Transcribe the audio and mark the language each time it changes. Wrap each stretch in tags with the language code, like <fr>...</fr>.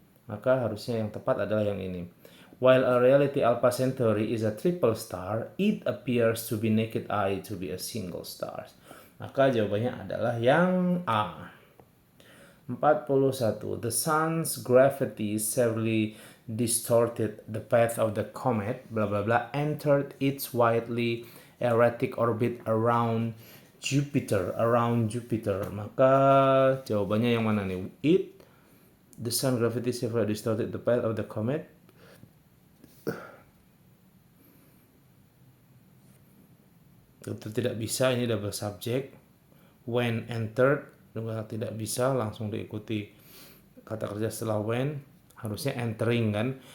<id>Maka harusnya yang tepat adalah yang ini.</id> <en>While a reality Alpha Centauri is a triple star, it appears to be naked eye to be a single star.</en> <id>Maka jawabannya adalah yang A.</id> <en>41. The sun's gravity severely distorted the path of the comet, bla bla bla, entered its widely erratic orbit around Jupiter.</en> <id>Maka jawabannya yang mana nih?</id> <en>The sun gravity severely distorted the path of the comet.</en> <id>Itu tidak bisa, ini double subject. When entered juga tidak bisa, langsung diikuti kata kerja setelah when, harusnya entering kan.</id>